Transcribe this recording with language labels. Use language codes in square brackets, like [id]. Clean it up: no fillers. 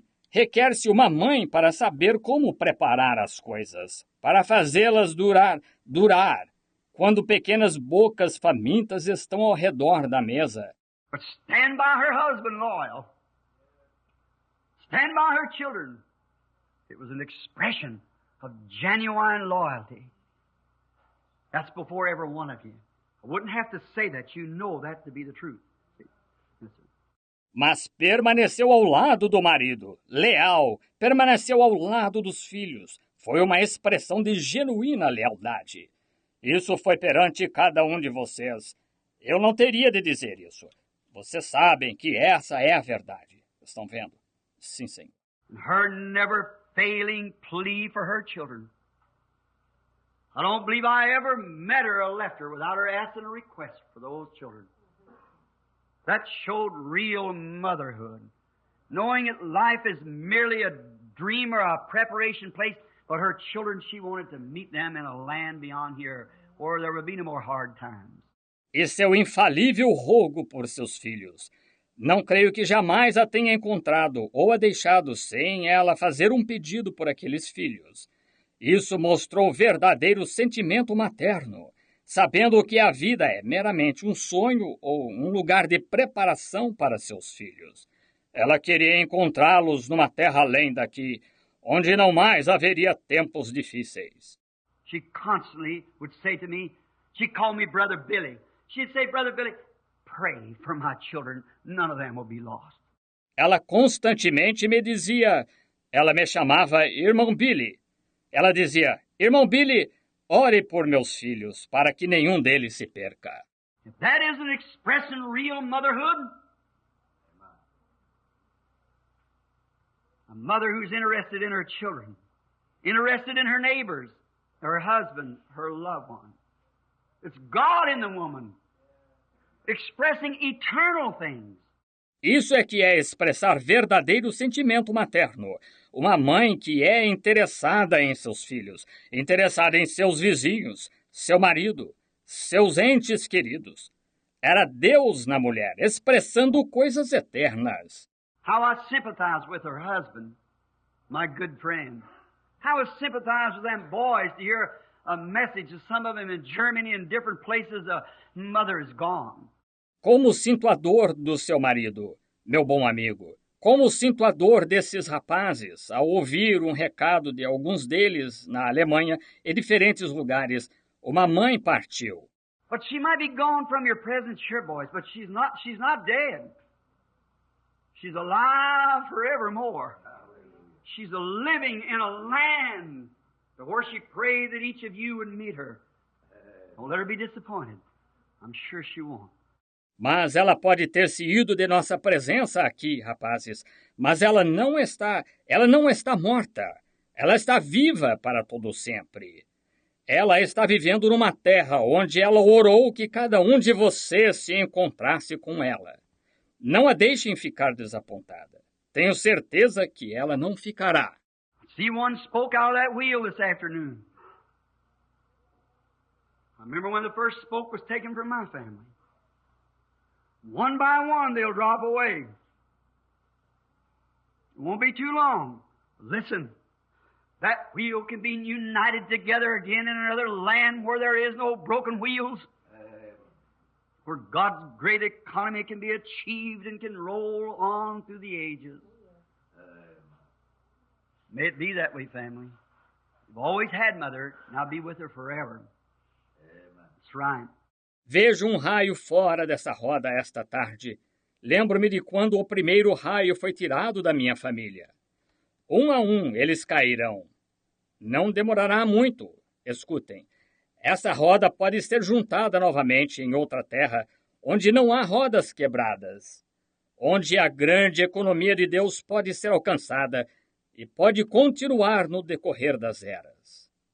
[pt] Requer-se uma mãe para saber como preparar as coisas, para fazê-las durar, quando pequenas bocas famintas estão ao redor da mesa. [en] But stand by her husband loyal. Stand by her children. It was an expression of genuine loyalty. That's before every one of you. I wouldn't have to say that. You know that to be the truth. [pt] Mas permaneceu ao lado do marido, leal, permaneceu ao lado dos filhos. Foi uma expressão de genuína lealdade. Isso foi perante cada um de vocês. Eu não teria de dizer isso. Vocês sabem que essa é a verdade. Estão vendo? Sim, Senhor. [en] Her never failing plea for her children. I don't believe I ever met her or left her without her asking a request for those children. That showed real motherhood. Knowing that life is merely a dream or a preparation place, but her children, she wanted to meet them in a land beyond here where there would be no more hard times. [pt] E seu infalível rogo por seus filhos. Não creio que jamais a tenha encontrado ou a deixado sem ela fazer um pedido por aqueles filhos. Isso mostrou verdadeiro sentimento materno, sabendo que a vida é meramente um sonho ou um lugar de preparação para seus filhos. Ela queria encontrá-los numa terra além daqui, onde não mais haveria tempos difíceis. [en] She constantly would say to me, she'd call me Brother Billy. She'd say, Brother Billy, pray for my children. None of them will be lost. [pt] Ela constantemente me dizia, ela me chamava Irmão Billy. Ela dizia, Irmão Billy, ore por meus filhos, para que nenhum deles se perca. [en] If that isn't expressing real motherhood, a mother who's interested in her children, interested in her neighbors, her husband, her loved one. It's God in the woman, expressing eternal things. [pt] Isso é que é expressar verdadeiro sentimento materno. Uma mãe que é interessada em seus filhos, interessada em seus vizinhos, seu marido, seus entes queridos. Era Deus na mulher, expressando coisas eternas. [en] How I sympathize with her husband, my good friend. How I sympathize with them boys to hear a message of some of them in Germany and different places, a mother is gone. [pt] Como sinto a dor do seu marido, meu bom amigo. Como sinto a dor desses rapazes ao ouvir um recado de alguns deles na Alemanha e diferentes lugares. Uma mãe partiu. [en] But she might be gone from your presence here, boys, but she's not dead. She's alive forevermore. She's living in a land where she prayed that each of you would meet her. Don't let her be disappointed. I'm sure she won't. [pt] Mas ela pode ter se ido de nossa presença aqui, rapazes. Mas ela não está morta. Ela está viva para todo sempre. Ela está vivendo numa terra onde ela orou que cada um de vocês se encontrasse com ela. Não a deixem ficar desapontada. Tenho certeza que ela não ficará. [en] See one spoke out of that wheel this afternoon. I remember when the first spoke was taken from my family. One by one they'll drop away. It won't be too long. Listen, that wheel can be united together again in another land where there is no broken wheels. where God's great economy can be achieved and can roll on through the ages. May it be that way, family. You've always had Mother, and I'll be with her forever. That's right. [pt] Vejo um raio fora dessa roda esta tarde. Lembro-me de quando o primeiro raio foi tirado da minha família. Um a um eles cairão. Não demorará muito. Escutem. Essa roda pode ser juntada novamente em outra terra, onde não há rodas quebradas, onde a grande economia de Deus pode ser alcançada e pode continuar no decorrer das eras.